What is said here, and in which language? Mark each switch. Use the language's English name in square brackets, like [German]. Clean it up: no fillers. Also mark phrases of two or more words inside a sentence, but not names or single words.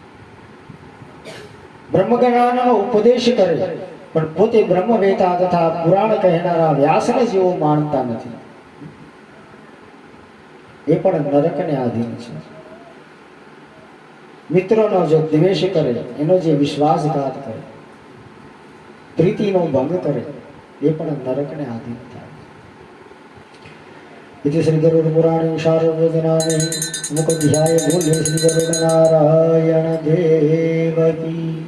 [Gujarati] બ્રહ્મજ્ઞાનનો ઉપદેશ કરે પણ પોતે બ્રહ્મવેતા તથા પુરાણ કહેનારા વ્યાસને જેવો માનતા નથી, એ પણ નરકને આધીન છે. મિત્રનો જે દ્વેષ કરે, એનો જે વિશ્વાસઘાત કરે, પ્રીતિનો ભંગ કરે, એ પણ નરકને આધીન થાય. [Sanskrit] इति श्री गरुड़ पुराणे शारदनामे मुखध्याय मूल्य श्री गरुड़ नारायण देव की.